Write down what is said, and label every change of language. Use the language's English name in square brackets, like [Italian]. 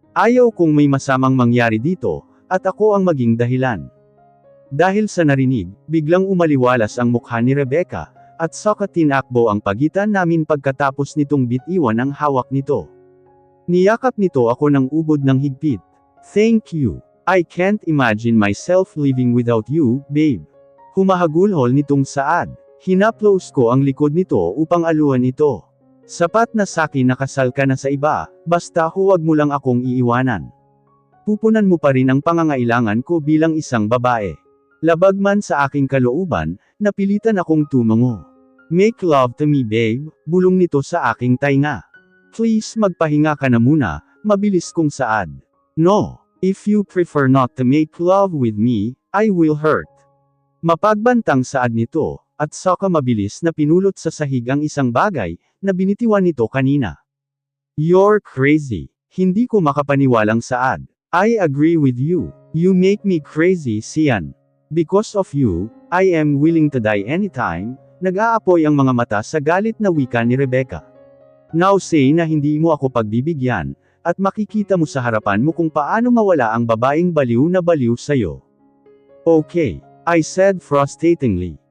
[Filipino] Ayaw kong may masamang mangyari dito, at ako ang maging dahilan. Dahil sa narinig, biglang umaliwalas ang mukha ni Rebecca, at saka tinakbo ang pagitan namin pagkatapos nitong bitiwan ang hawak nito. Niyakap nito ako ng ubod ng higpit. [English] Thank you. I can't imagine myself living without you, babe. [Filipino] Humahagulhol nitong Saad. Hinaplos ko ang likod nito upang aluan ito. Sapat na sa'kin na kasal ka na sa iba, basta huwag mo lang akong iiwanan. Pupunan mo pa rin ang pangangailangan ko bilang isang babae. Labag man sa aking kalooban, napilitan akong tumango. [English] Make love to me, babe, [Filipino] bulong nito sa aking tainga. Please magpahinga ka na muna, mabilis kong Saad. [English] No, if you prefer not to make love with me, I will hurt. [Filipino] Mapagbantang Saad nito, at saka mabilis na pinulot sa sahig ang isang bagay, na binitiwan nito kanina. [English] You're crazy. [Filipino] Hindi ko makapaniwalang Saad. [English] I agree with you. You make me crazy, Sian. Because of you, I am willing to die anytime. [Filipino] Nag-aapoy ang mga mata sa galit na wika ni Rebecca. [English] Now say [Filipino] na hindi mo ako pagbibigyan, at makikita mo sa harapan mo kung paano mawala ang babaeng baliw na baliw sa'yo. [English] Okay, I said frustratingly.